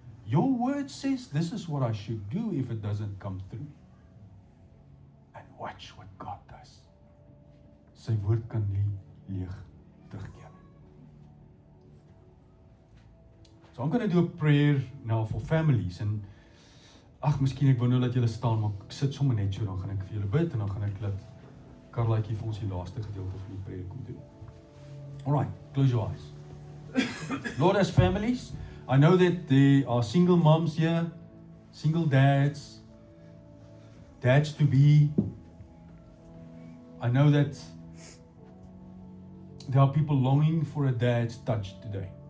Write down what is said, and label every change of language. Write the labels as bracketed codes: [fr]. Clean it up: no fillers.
[en] Your word says this is what I should do if it doesn't come through. And watch what God does. [af] Sy woord kan nie leeg terugkeer. [en] So I'm going to do a prayer now for families. [af] And miskien ek wou nou dat julle staan, maar ek sit sommer net so, dan gaan ek vir julle bid en dan gaan ek laat Karlaitjie vir ons die laaste gedeelte van die prayer kom doen. [en] Alright, close your eyes. Lord, as families, I know that there are single moms here, single dads, dads to be. I know that there are people longing for a dad's touch today.